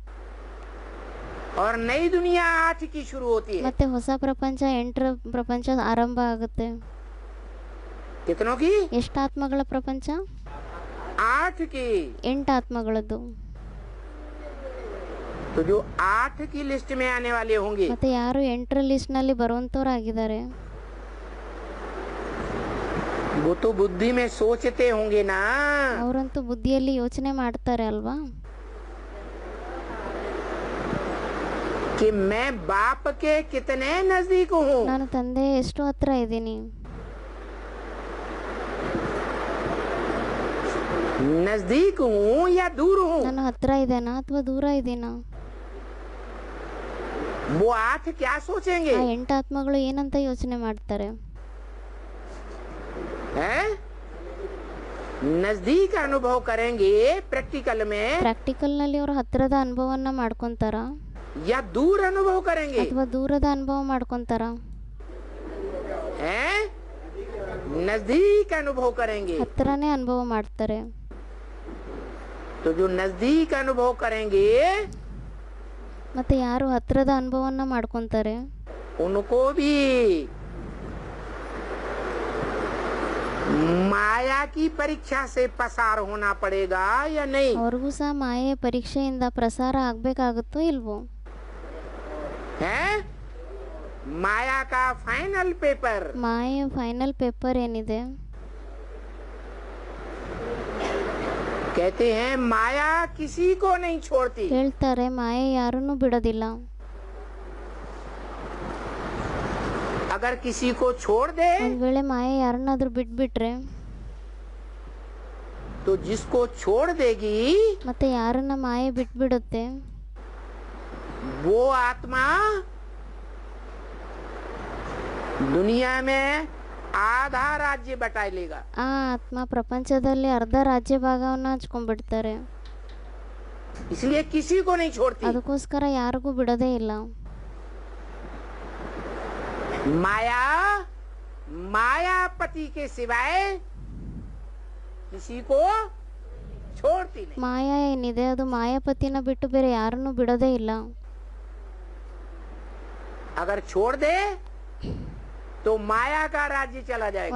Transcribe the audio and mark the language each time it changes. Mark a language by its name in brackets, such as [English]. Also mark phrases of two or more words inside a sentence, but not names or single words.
[Hindi] और नई दुनिया 8 की शुरू होती है। [Kannada] ಮತ್ತೆ ಹೊಸ ಪ್ರಪಂಚ 8ರ ಪ್ರಪಂಚ ಆರಂಭ ಆಗುತ್ತೆ। [Hindi] कितनों की? [Kannada] ಎಷ್ಟು ಆತ್ಮಗಳ ಪ್ರಪಂಚ? [Hindi] 8 की। [Kannada] 8 ಆತ್ಮಗಳದ್ದು। [Hindi] तो जो 8 की लिस्ट में आने वाले होंगे, [Kannada] ಮತ್ತೆ ಯಾರು 8ರ ಲಿಸ್ಟ್ ನಲ್ಲಿ ಬರುವಂತವರಾಗಿದ್ದಾರೆ [Hindi] वो तो बुद्धि में सोचते होंगे ना [Kannada] ಅವರಂತೂ ಬುದ್ಧಿಯಲ್ಲಿ ಯೋಚನೆ ಮಾಡ್ತಾರೆ ಅಲ್ವಾ [Hindi] कि मैं बाप के कितने नजदीक हूँ। [Kannada] ನಾನು ತಂದೆ ಎಷ್ಟು ಹತ್ರ ಇದ್ದೀನಿ। [Hindi] नजदीक हूँ या दूर हूँ? [Kannada] ನಾನು ಹತ್ರ ಇದ್ದೇನಾ ಅಥವಾ ದೂರ ಇದ್ದೀನಾ? [Hindi] वो 8 क्या सोचेंगे? [Kannada] ಆ 8 ಆತ್ಮಗಳು ಏನಂತ ಯೋಚನೆ ಮಾಡ್ತಾರೆ? [Hindi] हैं? नजदीक अनुभव करेंगे प्रैक्टिकल में, [Kannada] ಪ್ರಾಕ್ಟಿಕಲ್ ನಲ್ಲಿ ಅವರು ಹತ್ತಿರದ ಅನುಭವವನ್ನ ಮಾಡ್ಕೊಂತಾರ [Hindi] या दूर अनुभव करेंगे? [Kannada] ಅಥವಾ ದೂರದ ಅನುಭವ ಮಾಡ್ಕೊಂತಾರ? [Hindi] हैं? नजदीक अनुभव करेंगे। [Kannada] ಹತ್ತಿರನೇ ಅನುಭವ ಮಾಡ್ತಾರೆ। [Hindi] तो जो नजदीक अनुभव करेंगे [Kannada] ಮತ್ತೆ ಯಾರು ಹತ್ತಿರದ ಅನುಭವವನ್ನ ಮಾಡ್ಕೊಂತಾರೆ [Hindi] उनको भी माया की परीक्षा से पसार होना पड़ेगा या नहीं? [Kannada] ಅವ್ರಿಗೂ ಸಹ ಮಾಯೆಯ ಪರೀಕ್ಷೆಯಿಂದ ಪ್ರಸಾರ ಆಗ್ಬೇಕಾಗುತ್ತೋ ಇಲ್ವೋ? [Hindi] हैं? माया का [English] final paper, [Kannada] ಮಾಯೆಯ [English] final paper [Kannada] ಏನಿದೆ [Hindi] कहते हैं माया किसी को नहीं छोड़ती। [Kannada] ಹೇಳ್ತಾರೆ ಮಾಯೆ ಯಾರನ್ನೂ ಬಿಡೋದಿಲ್ಲ। [Hindi] अगर किसी को छोड़ दे [Kannada] ಒಂದ್ ವೇಳೆ ಮಾಯೆ ಯಾರನ್ನಾದ್ರೂ ಬಿಟ್ಬಿಟ್ರೆ [Hindi] तो जिसको छोड़ देगी [Kannada] ಮತ್ತೆ ಯಾರನ್ನ ಮಾಯೆ ಬಿಟ್ಬಿಡುತ್ತೆ [Hindi] वो आत्मा दुनिया में आधा राज्य बटा लेगा। [Kannada] ಆ ಆತ್ಮ ಪ್ರಪಂಚದಲ್ಲಿ ಅರ್ಧ ರಾಜ್ಯ ಭಾಗವನ್ನ ಹಂಚ್ಕೊಂಡ್ಬಿಡ್ತಾರೆ। [Hindi] इसलिए किसी को नहीं छोड़ती। [Kannada] ಅದಕ್ಕೋಸ್ಕರ ಯಾರಿಗೂ ಬಿಡೋದೇ ಇಲ್ಲ। [Hindi] माया मायापति के सिवाय किसी को छोड़ती नहीं। [Kannada] ಮಾಯಾ ಏನಿದೆ ಅದು ಮಾಯಾಪತಿನ ಬಿಟ್ಟು ಬೇರೆ ಯಾರನ್ನೂ ಬಿಡೋದೇ ಇಲ್ಲ। [Hindi] अगर छोड़ दे तो माया का राज्य चला जाएगा।